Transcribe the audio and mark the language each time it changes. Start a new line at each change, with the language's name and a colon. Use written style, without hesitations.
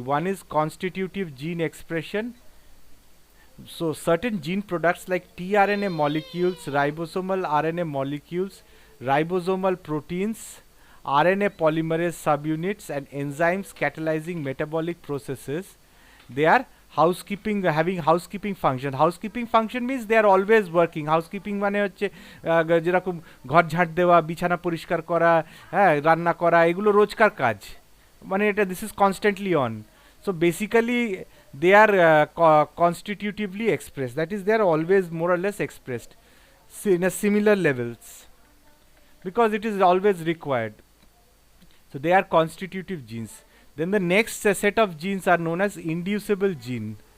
English: One is constitutive gene expression. So certain gene products like tRNA molecules, ribosomal RNA molecules, ribosomal proteins, RNA polymerase subunits, and enzymes catalyzing metabolic processes, they are having housekeeping function. Housekeeping function means they are always working.
Bangla: Housekeeping মানে হচ্ছে যেরকম ঘর ঝাড় দেওয়া, বিছানা পরিষ্কার করা, হ্যাঁ, রান্না করা, এগুলো রোজকার কাজ, মানে এটা
English: this is constantly on. So basically they are constitutively expressed. That is, they are always more or less expressed in a similar levels because it is always required. So they are constitutive genes. Then the next set of genes are known as inducible gene.